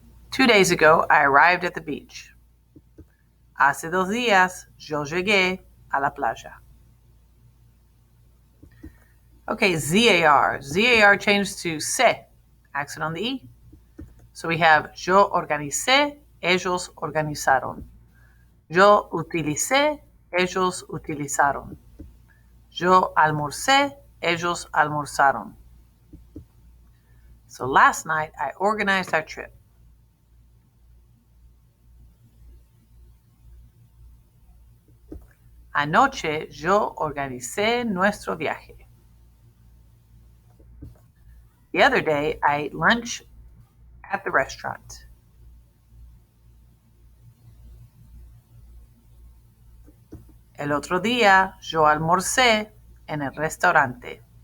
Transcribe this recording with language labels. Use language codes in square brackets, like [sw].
[en] Two days ago, I arrived at the beach. [es] Hace 2 días, yo llegué a la playa. [en] Okay, ZAR. ZAR changed to se, accent on the E. So we have [es] yo organicé, ellos organizaron. Yo utilicé, ellos utilizaron. Yo almorcé, ellos almorzaron. [en] So last night, I organized our trip. [es] Anoche yo organicé nuestro viaje. [en] The other day, I ate lunch at the restaurant. [es] El otro día, yo almorcé en el restaurante.